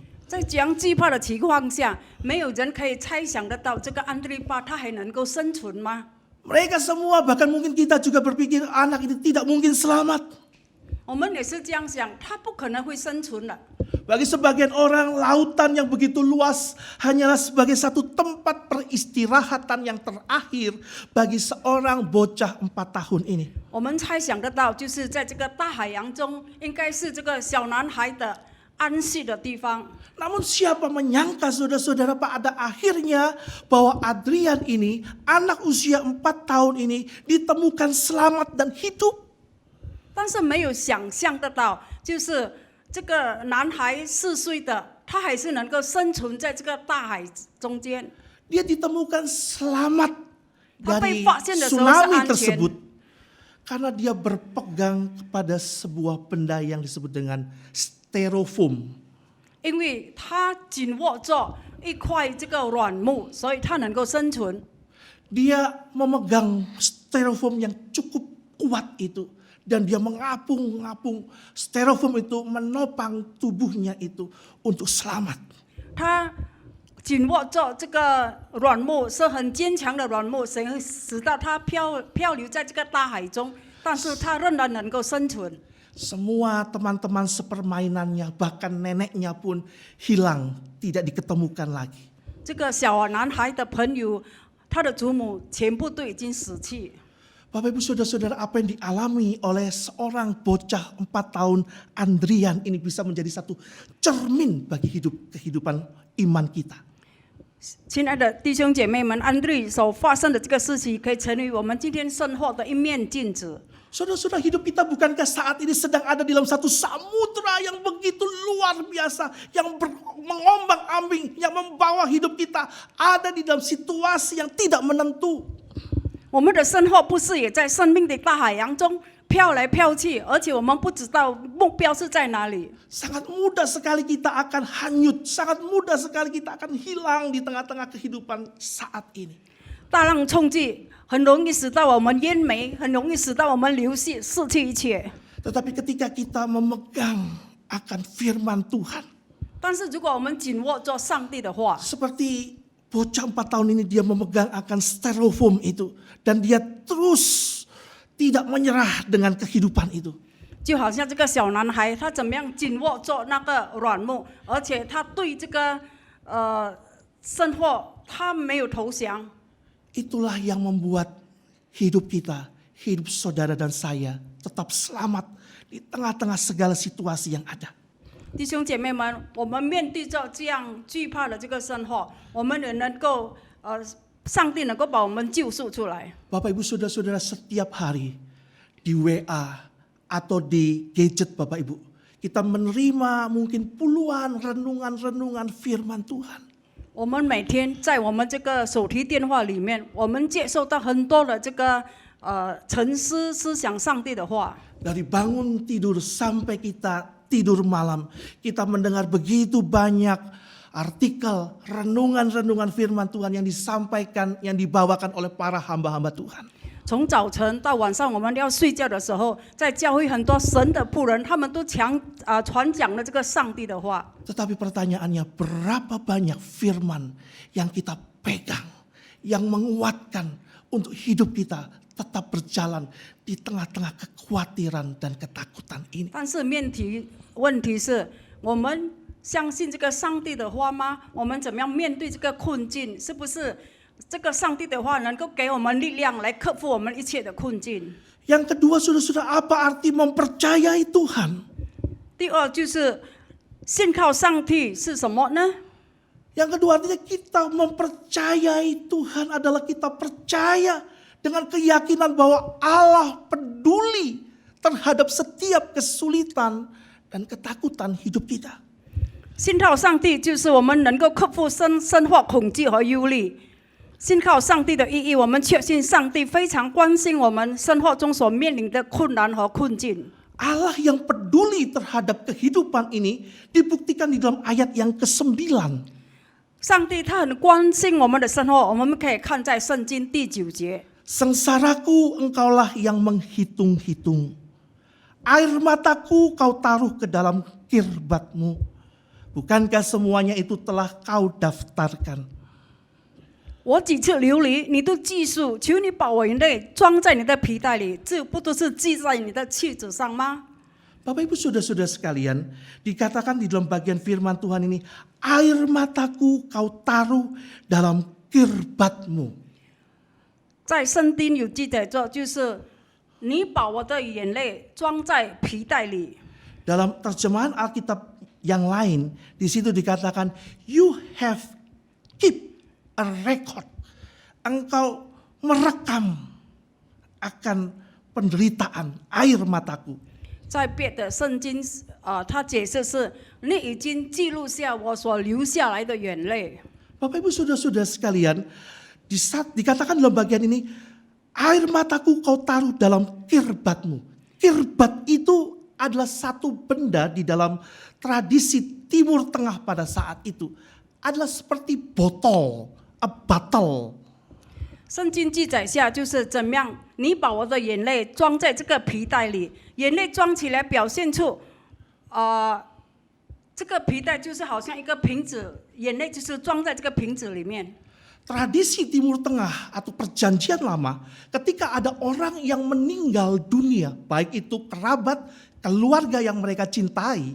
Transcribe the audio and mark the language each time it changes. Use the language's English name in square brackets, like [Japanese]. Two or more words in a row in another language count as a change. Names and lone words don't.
[Chinese] 在这样惧怕的情况下，没有人可以猜想得到这个安迪巴他还能够生存吗？ [Indonesian] Mereka semua bahkan mungkin kita juga berpikir anak ini tidak mungkin selamat. [Chinese] 我们也是这样想，他不可能会生存了。 [Indonesian] Bagi sebagian orang, lautan yang begitu luas hanyalah sebagai satu tempat peristirahatan yang terakhir bagi seorang bocah 4 tahun ini. [Chinese] 我们猜想得到，就是在这个大海洋中，应该是这个小男孩的安息的地方。 [Indonesian] Namun siapa menyangka saudara-saudara pada akhirnya bahwa Adrian ini, anak usia 4 tahun ini ditemukan selamat dan hidup. [Chinese] 但是没有想象得到，就是这个男孩4岁的，他还是能够生存在这个大海中间。 [Indonesian] Dia ditemukan selamat dari [Chinese] 他被发现的时候是 [Indonesian] tsunami [Chinese] 安全， [Indonesian] tersebut karena dia berpegang kepada sebuah benda yang disebut dengan styrofoam. [Chinese] 因为他紧握着一块这个软木，所以他能够生存。 [Indonesian] Dia memegang styrofoam yang cukup kuat itu. Dan dia mengapung-ngapung styrofoam itu menopang tubuhnya itu untuk selamat. [Chinese] 他紧握着这个软木，是很坚强的软木，使到他漂流在这个大海中，但是他仍然能够生存。 [Indonesian] Semua teman-teman sepermainannya, bahkan neneknya pun hilang, tidak diketemukan lagi. [Chinese] 这个小男孩的朋友，他的祖母全部都已经死去。 [Indonesian] Bapak Ibu Saudara-saudara, apa yang dialami oleh seorang bocah 4 tahun Andrian ini bisa menjadi satu cermin bagi kehidupan iman kita. [Chinese] 亲爱的弟兄姐妹们，安瑞所发生的这个事情，可以成为我们今天生活的一面镜子。 [Indonesian] Saudara-saudara, hidup kita bukankah saat ini sedang ada di dalam satu samudera yang begitu luar biasa, yang mengombang-ambing, yang membawa hidup kita ada di dalam situasi yang tidak menentu. [Chinese] 我们的生活不是也在生命的大海洋中飘来飘去，而且我们不知道目标是在哪里。 [Indonesian] Sangat mudah sekali kita akan hanyut, sangat mudah sekali kita akan hilang di tengah-tengah kehidupan saat ini. [Chinese] 大浪冲击，很容易使到我们淹没，很容易使到我们流逝，失去一切。 [Indonesian] Tetapi ketika kita memegang akan firman Tuhan, [Chinese] 但是如果我们紧握着上帝的话， [Indonesian] seperti bocah 4 tahun ini dia memegang akan styrofoam itu, dan dia terus tidak menyerah dengan kehidupan itu. [Chinese] 就好像这个小男孩，他怎么样紧握着那个软木，而且他对这个生活他没有投降。 [Indonesian] Itulah yang membuat hidup kita, hidup saudara dan saya tetap selamat di tengah-tengah segala situasi yang ada. [Chinese] 弟兄姐妹们，我们面对着这样惧怕的这个生活，我们也能够上帝能够把我们救赎出来。 [Indonesian] Bapak Ibu Saudara-saudara, setiap hari di WA atau di gadget Bapak Ibu, kita menerima mungkin puluhan renungan-renungan firman Tuhan. [Chinese] 我们每天在我们这个手提电话里面，我们接受到很多的这个沉思思想上帝的话。 [Indonesian] Dari bangun tidur sampai kita tidur malam, kita mendengar begitu banyak artikel, renungan-renungan firman Tuhan yang disampaikan, yang dibawakan oleh para hamba-hamba Tuhan. [Chinese] 从早晨到晚上，我们要睡觉的时候，在教会很多神的仆人，他们都传讲了这个上帝的话。 [Indonesian] Tetapi pertanyaannya, berapa banyak firman yang kita pegang, yang menguatkan untuk hidup kita tetap berjalan di tengah-tengah kekhawatiran dan ketakutan ini. [Chinese] 但是问题是，我们相信这个上帝的话吗？我们怎么样面对这个困境？是不是这个上帝的话能够给我们力量来克服我们一切的困境？ [Indonesian] Yang kedua, saudara-saudara, apa arti mempercayai Tuhan? [Chinese] 第二就是信靠上帝是什么呢？ [Indonesian] Yang kedua artinya kita mempercayai Tuhan adalah kita percaya dengan keyakinan bahwa Allah peduli terhadap setiap kesulitan dan ketakutan hidup kita. [Chinese] 信靠上帝就是我们能够克服生活恐惧和忧虑。信靠上帝的意义，我们确信上帝非常关心我们生活中所面临的困难和困境。 [Indonesian] Allah yang peduli terhadap kehidupan ini dibuktikan di dalam ayat yang ke-9. [Chinese] 上帝他很关心我们的生活，我们可以看在圣经第9节。 [Indonesian] Sengsaraku engkaulah yang menghitung-hitung. Air mataku kau taruh ke dalam kirbatmu. Bukankah semuanya itu telah kau daftarkan? [Chinese] 我几次流离，你都记述，求你把我眼泪装在你的皮带里，这不都是记在你的器子上吗？ [Indonesian] Bapak Ibu Saudara-saudara sekalian, dikatakan di dalam bagian firman Tuhan ini, air mataku kau taruh dalam kirbatmu. [Chinese] 在圣经有记载着，就是你把我的眼泪装在皮带里。 [Indonesian] Dalam terjemahan Alkitab yang lain, di situ dikatakan, [English] you have keep a record. [Indonesian] Engkau merekam akan penderitaan air mataku. [Chinese] 在别的圣经，他解释是你已经记录下我所流下来的眼泪。 [Indonesian] Bapak Ibu Saudara-saudara sekalian, dikatakan dalam bagian ini, air mataku kau taruh dalam kirbatmu. Kirbat itu adalah satu benda di dalam tradisi Timur Tengah pada saat itu. Adalah seperti botol, [English] a bottle. [Chinese] 圣经记载下就是怎么样，你把我的眼泪装在这个皮带里，眼泪装起来表现出，这个皮带就是好像一个瓶子，眼泪就是装在这个瓶子里面。 [Indonesian] Tradisi Timur Tengah atau perjanjian lama, ketika ada orang yang meninggal dunia, baik itu kerabat, keluarga yang mereka cintai,